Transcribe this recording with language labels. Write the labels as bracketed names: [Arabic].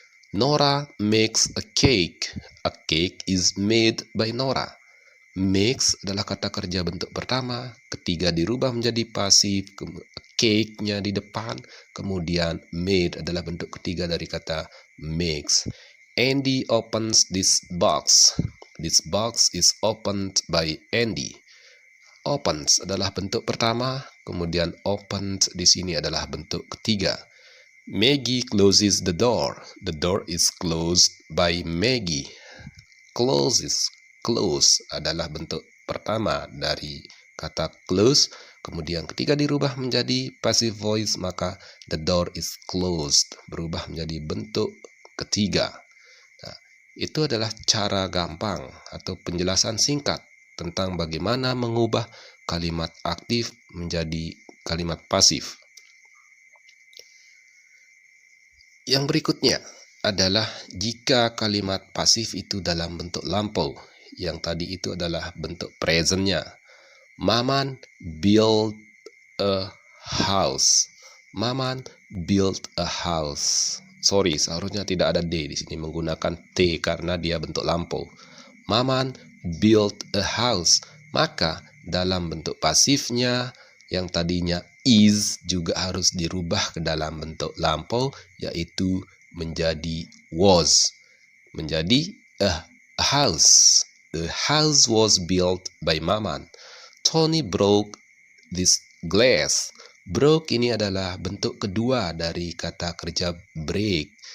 [English] Nora makes a cake. A cake is made by Nora. [Indonesian] Makes adalah kata kerja bentuk pertama, ketiga dirubah menjadi pasif, cake-nya di depan, kemudian made adalah bentuk ketiga dari kata makes. [English] Andy opens this box. This box is opened by Andy. [Indonesian] Opens adalah bentuk pertama, kemudian opened di sini adalah bentuk ketiga. [English] Maggie closes the door. The door is closed by Maggie. [Indonesian] Closes, close adalah bentuk pertama dari kata close. Kemudian ketika dirubah menjadi passive voice, maka [English] the door is closed [Indonesian] berubah menjadi bentuk ketiga. Nah, itu adalah cara gampang atau penjelasan singkat tentang bagaimana mengubah kalimat aktif menjadi kalimat pasif. Yang berikutnya adalah jika kalimat pasif itu dalam bentuk lampau. Yang tadi itu adalah bentuk presentnya. [English] Maman built a house. Maman built a house. [Indonesian] Sorry, seharusnya tidak ada D di sini, menggunakan T karena dia bentuk lampau. [English] Maman built a house. [Indonesian] Maka dalam bentuk pasifnya yang tadinya is juga harus dirubah ke dalam bentuk lampau, yaitu menjadi was. Menjadi [English] a house. The house was built by Maman. Tony broke this glass. [Indonesian] Broke ini adalah bentuk kedua dari kata kerja break.